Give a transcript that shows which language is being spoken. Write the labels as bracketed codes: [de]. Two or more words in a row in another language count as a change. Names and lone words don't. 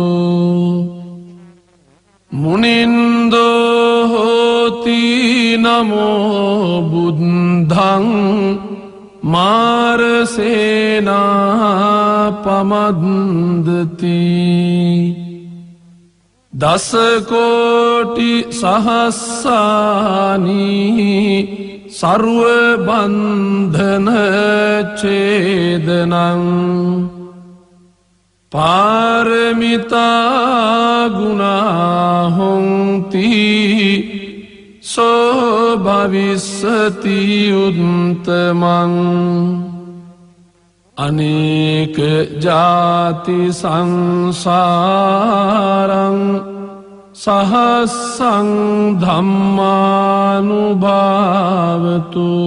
[pi] මුනින්දෝ හෝති නමෝ බුද්ධං මාරසේනා පමද්දති දස කෝටි සහස්සානී सर्व बंधन छेदनं पारमिता गुणा होन्ति सो भविष्यति उत्तमं अनेक जाति संसारं सहस्रं धम्मानुभावतु